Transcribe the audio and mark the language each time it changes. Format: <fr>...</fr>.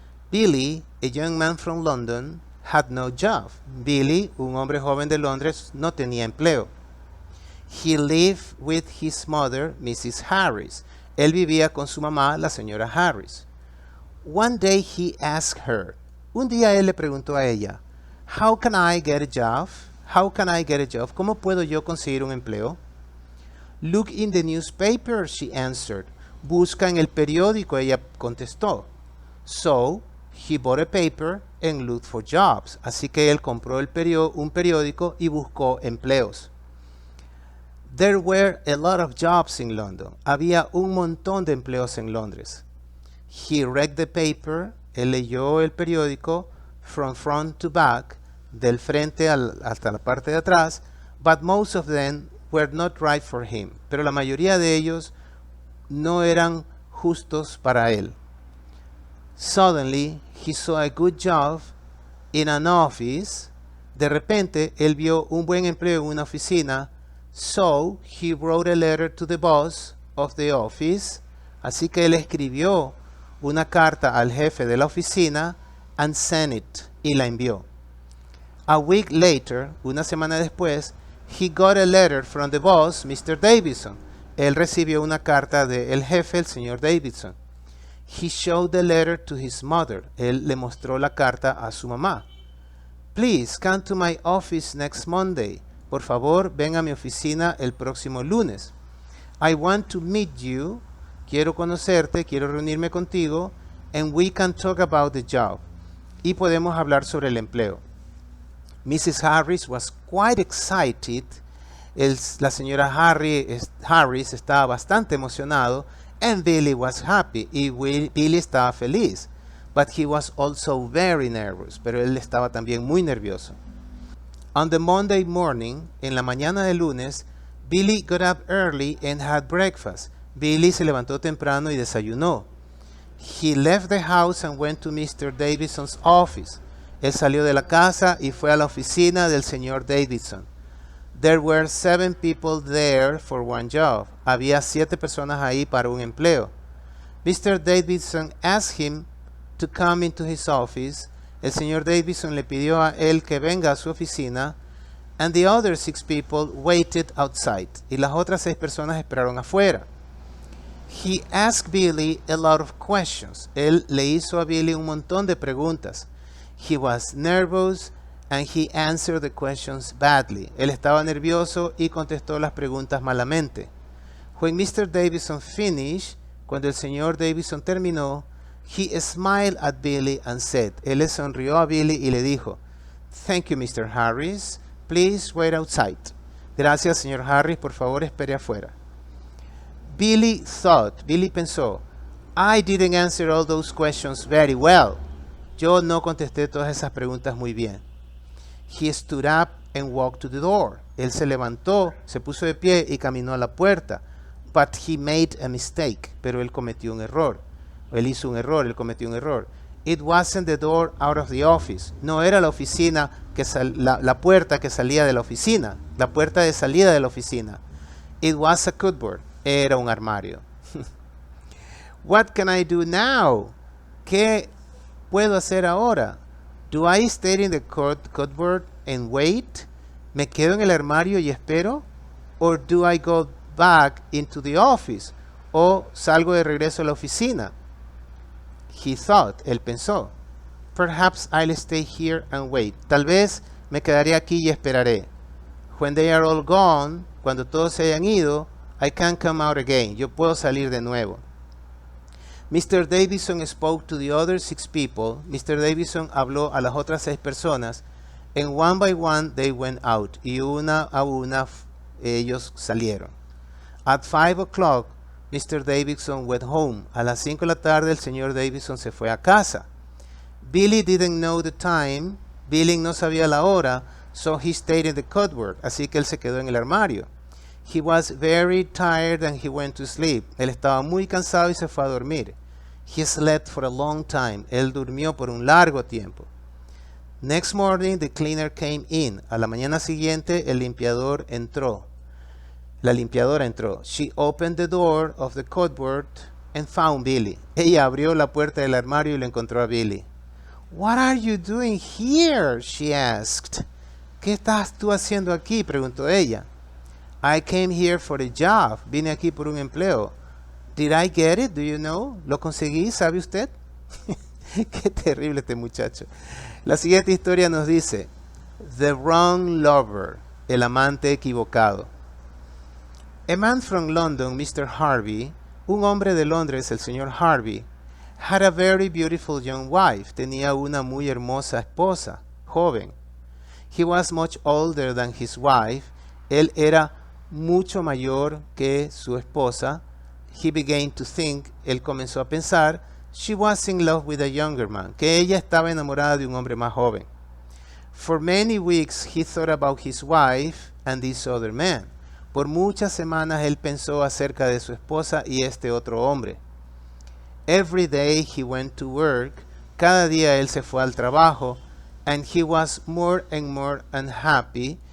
<en>Billy, a young man from London, had no job.</en> <es>Billy, un hombre joven de Londres, no tenía empleo.</es> <en>He lived with his mother, Mrs. Harris.</en> <es>Él vivía con su mamá, la señora Harris.</es> <en>One day he asked her.</en> <es>Un día él le preguntó a ella,</es> <en>How can I get a job? How can I get a job?</en> <es>¿Cómo puedo yo conseguir un empleo?</es> <en>Look in the newspaper, she answered.</en> <es>Busca en el periódico, ella contestó.</es> <en>So, he bought a paper and looked for jobs.</en> <es>Así que él compró un periódico y buscó empleos.</es> <en>There were a lot of jobs in London.</en> <es>Había un montón de empleos en Londres.</es> <en>He read the paper.</en> <es>Él leyó el periódico</es> <en>from front to back,</en> <es>del frente hasta la parte de atrás,</es> <en>but most of them were not right for him.</en> <es>Pero la mayoría de ellos no eran justos para él.</es> <en>Suddenly, he saw a good job in an office.</en> <es>De repente, él vio un buen empleo en una oficina.</es> <en>So, he wrote a letter to the boss of the office.</en> <es>Así que él escribió una carta al jefe de la oficina</es> <en>and sent it,</en> <es>y la envió.</es> <en>A week later,</en> <es>una semana después,</es> <en>he got a letter from the boss, Mr. Davidson.</en> <es>Él recibió una carta del jefe, el señor Davidson.</es> <en>He showed the letter to his mother.</en> <es>Él le mostró la carta a su mamá.</es> <en>Please come to my office next Monday.</en> <es>Por favor, ven a mi oficina el próximo lunes.</es> <en>I want to meet you.</en> <es>Quiero conocerte, quiero reunirme contigo.</es> <en>And we can talk about the job.</en> <es>Y podemos hablar sobre el empleo.</es> <en>Mrs. Harris was quite excited.</en> <es>La señora Harris estaba bastante emocionado.</es> <en>And Billy was happy.</en> <es>Y Billy estaba feliz.</es> <en>But he was also very nervous.</en> <es>Pero él estaba también muy nervioso.</es> <en>On the Monday morning,</en> <es>en la mañana de lunes,</es> <en>Billy got up early and had breakfast.</en> <es>Billy se levantó temprano y desayunó.</es> <en>He left the house and went to Mr. Davidson's office.</en> <es>Él salió de la casa y fue a la oficina del señor Davidson.</es> <en>There were 7 people there for one job.</en> <es>Había 7 personas ahí para un empleo.</es> <en>Mr. Davidson asked him to come into his office.</en> <es>El señor Davidson le pidió a él que venga a su oficina.</es> <en>And the other 6 people waited outside.</en> <es>Y las otras 6 personas esperaron afuera.</es> <en>He asked Billy a lot of questions.</en> <es>Él le hizo a Billy un montón de preguntas.</es> <en>He was nervous and he answered the questions badly.</en> <es>Él estaba nervioso y contestó las preguntas malamente.</es> <en>When Mr.</en> <es>Davidson finished, cuando el señor Davidson terminó,</es> <en>he smiled at Billy and said,</en> <es>él le sonrió a Billy y le dijo,</es> <en>Thank you, Mr. Harris. Please wait outside.</en> <es>Gracias, señor Harris. Por favor, espere afuera. Billy pensó,</es> <en>I didn't answer all those questions very well.</en> <es>Yo no contesté todas esas preguntas muy bien.</es> <en>He stood up and walked to the door.</en> <es>Él se levantó, se puso de pie y caminó a la puerta.</es> <en>But he made a mistake.</en> <es>Pero él cometió un error. Él hizo un error, él cometió un error.</es> <en>It wasn't the door out of the office.</en> <es>No era la oficina, la puerta que salía de la oficina. La puerta de salida de la oficina.</es> <en>It was a cupboard.</en> <es>Era un armario.</es> <en>What can I do now?</en> <es>¿Qué puedo hacer ahora?</es> <en>Do I stay in the cupboard and wait?</en> <es>¿Me quedo en el armario y espero?</es> <en>Or do I go back into the office?</en> <es>¿O salgo de regreso a la oficina?</es> <en>He thought,</en> <es>él pensó,</es> <en>perhaps I'll stay here and wait.</en> <es>Tal vez me quedaré aquí y esperaré.</es> <en>When they are all gone,</en> <es>cuando todos se hayan ido,</es> <en>I can come out again.</en> <es>Yo puedo salir de nuevo. Mr.</es> <en>Davidson spoke to the other 6 people. Mr.</en> <es>Davidson habló a las otras 6 personas.</es> <en>And one by one they went out.</en> <es>Y una a una ellos salieron.</es> <en>At 5 o'clock, Mr. Davidson went home.</en> <es>A las 5 de la tarde el señor Davidson se fue a casa.</es> <en>Billy didn't know the time.</en> <es>Billy no sabía la hora.</es> <en>So he stayed in the cupboard.</en> <es>Así que él se quedó en el armario.</es> <en>He was very tired and he went to sleep.</en> <es>Él estaba muy cansado y se fue a dormir.</es> <en>He slept for a long time.</en> <es>Él durmió por un largo tiempo.</es> <en>Next morning, the cleaner came in.</en> <es>A la mañana siguiente, el limpiador entró. La limpiadora entró.</es> <en>She opened the door of the cupboard and found Billy.</en> <es>Ella abrió la puerta del armario y lo encontró a Billy.</es> <en>What are you doing here? She asked.</en> <es>¿Qué estás tú haciendo aquí? Preguntó ella.</es> <en>I came here for a job.</en> <es>Vine aquí por un empleo.</es> <en>Did I get it? Do you know?</en> <es>¿Lo conseguí? ¿Sabe usted? Qué terrible este muchacho. La siguiente historia nos dice,</es> <en>The Wrong Lover,</en> <es>el amante equivocado.</es> <en>A man from London, Mr. Harvey,</en> <es>un hombre de Londres, el señor Harvey,</es> <en>had a very beautiful young wife.</en> <es>Tenía una muy hermosa esposa, joven.</es> <en>He was much older than his wife.</en> <es>Él era mucho mayor que su esposa.</es> <en>He began to think,</en> <es>él comenzó a pensar,</es> <en>she was in love with a younger man,</en> <es>que ella estaba enamorada de un hombre más joven.</es> <en>For many weeks he thought about his wife and this other man.</en> <es>Por muchas semanas él pensó acerca de su esposa y este otro hombre.</es> <en>Every day he went to work.</en> <es>Cada día él se fue al trabajo.</es> <en>And he was more and more unhappy.</en>